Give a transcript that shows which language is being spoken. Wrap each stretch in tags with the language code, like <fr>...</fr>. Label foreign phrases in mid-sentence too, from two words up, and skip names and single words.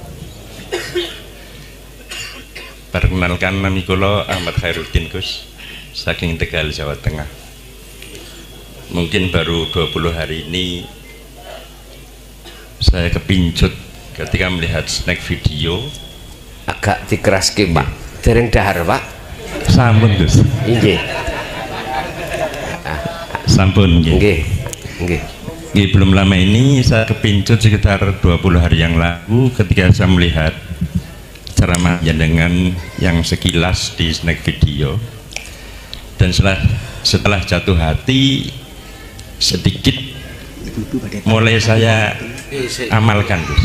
<id>Perkenalkan nama kula Ahmad Khairuddin Gus, saking Tegal, Jawa Tengah. Mungkin baru 20 hari ini saya kepincut ketika melihat snack video.</id> <jv>Agak dikeraske Pak, dereng dahar Pak. Sampun Gus. Nggih. Sampun nggih. Nggih. Nggih.</jv> <id>Belum lama ini saya kepincut sekitar 20 hari yang lalu ketika saya melihat ceramah jenengan yang sekilas di snack video, dan setelah jatuh hati sedikit mulai saya amalkan Gus.</id>